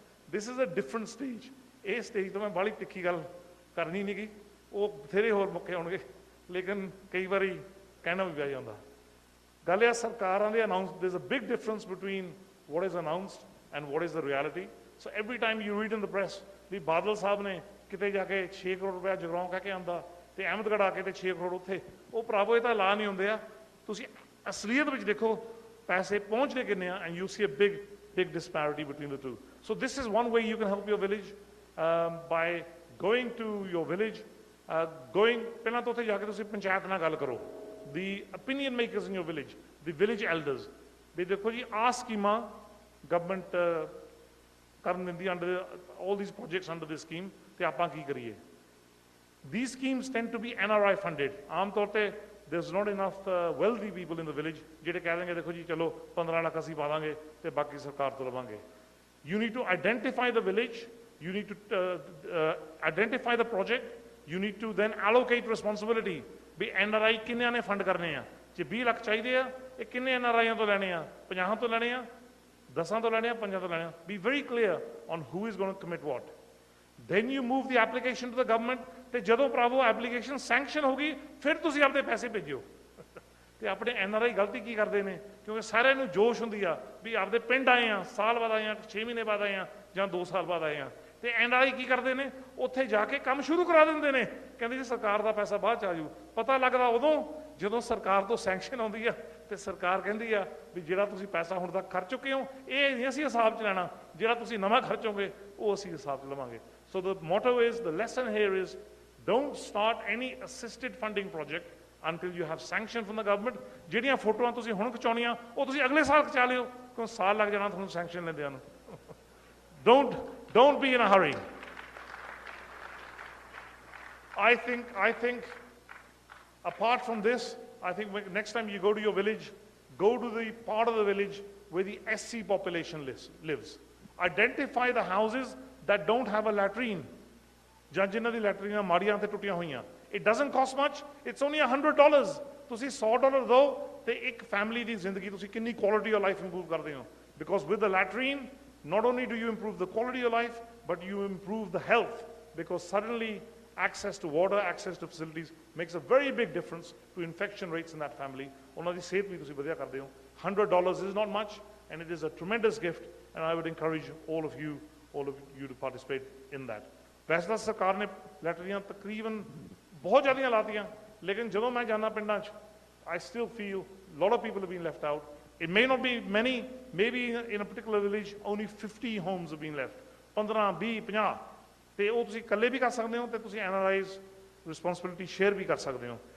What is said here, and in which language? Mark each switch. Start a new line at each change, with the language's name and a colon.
English: This is a different stage.
Punjabi: ਇਹ stage ਤੋਂ ਮੈਂ ਬਾਹਲੀ ਤਿੱਖੀ ਗੱਲ ਕਰਨੀ ਨਹੀਂ ਗੀ, ਉਹ ਬਥੇਰੇ ਹੋਰ ਮੌਕੇ ਆਉਣਗੇ ਲੇਕਿਨ ਕਈ ਵਾਰੀ ਕਹਿਣਾ ਵੀ ਪੈ ਜਾਂਦਾ. ਗੱਲ ਇਹ ਸਰਕਾਰਾਂ ਦੇ announce,
English: there's a big difference between what is announced and what is the reality. So every time you read in the press
Punjabi: ਵੀ ਬਾਦਲ ਸਾਹਿਬ ਨੇ ਕਿਤੇ ਜਾ ਕੇ 6 ਕਰੋੜ ਰੁਪਇਆ ਜਗਰਾਉਂ ਕਹਿ ਕੇ ਆਉਂਦਾ ਤੇ ਅਹਿਮਦਗੜ੍ਹ ਆ ਕੇ ਤੇ 6 ਕਰੋੜ ਉੱਥੇ, ਉਹ ਭਰਾਵੋ ਇਹ ਤਾਂ ਐਲਾਨ ਹੀ ਹੁੰਦੇ ਆ. ਤੁਸੀਂ ਅਸਲੀਅਤ ਵਿੱਚ ਦੇਖੋ ਪੈਸੇ ਪਹੁੰਚਦੇ ਕਿੰਨੇ ਆ
English: and you see a big disparity between the two. So this is one way you can help your village by going to your village,
Punjabi: ਪਹਿਲਾਂ ਤਾਂ ਉੱਥੇ ਜਾ ਕੇ ਤੁਸੀਂ ਪੰਚਾਇਤ ਨਾਲ ਗੱਲ ਕਰੋ,
English: the opinion makers in your village, the village elders,
Punjabi: ਵੀ ਦੇਖੋ ਜੀ ਆਹ ਸਕੀਮਾਂ ਗਵਰਨਮੈਂਟ ਕਰਨ ਦਿੰਦੀ
English: under all these projects under this scheme
Punjabi: ਤੇ ਆਪਾਂ ਕੀ ਕਰੀਏ.
English: These schemes tend to be NRI funded.
Punjabi: ਆਮ ਤੌਰ ਤੇ
English: there's not enough wealthy people in the village
Punjabi: ਜਿਹੜੇ ਕਹਿ ਦੇਣਗੇ ਦੇਖੋ ਜੀ ਚਲੋ 15 ਲੱਖ ਅਸੀਂ ਪਾ ਦਾਂਗੇ ਤੇ ਬਾਕੀ ਸਰਕਾਰ ਤੋਂ ਲਵਾਂਗੇ.
English: You need to identify the village, you need to identify the project, you need to then allocate responsibility.
Punjabi: We NRI ਕਿੰਨਿਆਂ ਨੇ ਫੰਡ ਕਰਨੇ ਆ, ਜੇ 20 ਲੱਖ ਚਾਹੀਦੇ ਆ ਇਹ ਕਿੰਨੇ NRIਆਂ ਤੋਂ ਲੈਣੇ ਆ, 50 ਤੋਂ ਲੈਣੇ ਆ, 10 ਤੋਂ ਲੈਣੇ ਆ, 5 ਤੋਂ ਲੈਣੇ ਆ.
English: Be very clear on who is going to commit what. Then you move the application to the government
Punjabi: ਤੇ ਜਦੋਂ ਭਰਾਵੋ ਐਪਲੀਕੇਸ਼ਨ ਸੈਂਕਸ਼ਨ ਹੋ ਗਈ ਫਿਰ ਤੁਸੀਂ ਆਪਦੇ ਪੈਸੇ ਭੇਜਿਓ. ਤੇ ਆਪਣੇ NRI ਗਲਤੀ ਕੀ ਕਰਦੇ ਨੇ, ਕਿਉਂਕਿ ਸਾਰਿਆਂ ਨੂੰ ਜੋਸ਼ ਹੁੰਦੀ ਆ ਵੀ ਆਪਦੇ ਪਿੰਡ ਆਏ ਆ, ਸਾਲ ਬਾਅਦ ਆਏ ਆ, 6 ਮਹੀਨੇ ਬਾਅਦ ਆਏ ਆ ਜਾਂ 2 ਸਾਲ ਬਾਅਦ ਆਏ ਆ, ਤੇ NRI ਕੀ ਕਰਦੇ ਨੇ ਉੱਥੇ ਜਾ ਕੇ ਕੰਮ ਸ਼ੁਰੂ ਕਰਾ ਦਿੰਦੇ ਨੇ, ਕਹਿੰਦੇ ਜੀ ਸਰਕਾਰ ਦਾ ਪੈਸਾ ਬਾਅਦ ਚ ਆ ਜੂ. ਪਤਾ ਲੱਗਦਾ ਉਦੋਂ ਜਦੋਂ ਸਰਕਾਰ ਤੋਂ ਸੈਂਕਸ਼ਨ ਆਉਂਦੀ ਆ ਤੇ ਸਰਕਾਰ ਕਹਿੰਦੀ ਆ ਵੀ ਜਿਹੜਾ ਤੁਸੀਂ ਪੈਸਾ ਹੁਣ ਤੱਕ ਖਰਚ ਚੁੱਕੇ ਹੋ ਇਹ ਨਹੀਂ ਅਸੀਂ ਹਿਸਾਬ ਚ ਲੈਣਾ, ਜਿਹੜਾ ਤੁਸੀਂ ਨਵਾਂ ਖਰਚੋਗੇ ਉਹ ਅਸੀਂ ਹਿਸਾਬ ਚ ਲਵਾਂਗੇ.
English: So the motto is, the lesson here is, don't start any assisted funding project until you have sanction from the government.
Punjabi: ਜਿਹੜੀਆਂ ਫੋਟੋਆਂ ਤੁਸੀਂ ਹੁਣ ਖਿਚਾਉਣੀਆਂ ਉਹ ਤੁਸੀਂ ਅਗਲੇ ਸਾਲ ਖਿਚਾ ਲਿਓ, ਕਿਉਂ ਸਾਲ ਲੱਗ ਜਾਣਾ ਤੁਹਾਨੂੰ ਸੈਂਕਸ਼ਨ ਲੈਂਦਿਆਂ ਨੂੰ.
English: Don't be in a hurry. I think apart from this, I think next time you go to your village, go to the part of the village where the SC population lives. Identify the houses that don't have a latrine.
Punjabi: ਜਾਂ ਜਿਨ੍ਹਾਂ ਦੀ ਲੈਟਰੀਨਾਂ ਮਾੜੀਆਂ ਤੇ ਟੁੱਟੀਆਂ ਹੋਈਆਂ.
English: It doesn't cost much. It's only $100.
Punjabi: ਤੁਸੀਂ $100 ਦਿਓ ਤੇ ਇੱਕ ਫੈਮਿਲੀ ਦੀ ਜ਼ਿੰਦਗੀ ਤੁਸੀਂ ਕਿੰਨੀ
English: quality of life improve
Punjabi: ਕਰਦੇ ਹੋ.
English: Because with the latrine, not only do you improve the quality of life, but you improve the health, because suddenly access to water, access to facilities makes a very big difference to infection rates in that family.
Punjabi: ਉਹਨਾਂ ਦੀ ਸਿਹਤ ਵੀ ਤੁਸੀਂ ਵਧੀਆ ਕਰਦੇ ਹੋ.
English: $100 is not much, and it is a tremendous gift, and I would encourage all of you to participate in that.
Punjabi: ਵੈਸੇ ਤਾਂ ਸਰਕਾਰ ਨੇ ਲੈਟਰੀਆਂ ਤਕਰੀਬਨ ਬਹੁਤ ਜ਼ਿਆਦੀਆਂ ਲਾਤੀਆਂ, ਲੇਕਿਨ ਜਦੋਂ ਮੈਂ ਜਾਂਦਾ ਪਿੰਡਾਂ 'ਚ
English: I still feel a lot of people have been left out. It may not be many, maybe in a particular village only 50 homes have been left.
Punjabi: 15, 20, 50 ਤੇ ਉਹ ਤੁਸੀਂ ਇਕੱਲੇ ਵੀ ਕਰ ਸਕਦੇ ਹੋ ਤੇ ਤੁਸੀਂ NRI's
English: responsibility share
Punjabi: ਵੀ ਕਰ ਸਕਦੇ ਹੋ.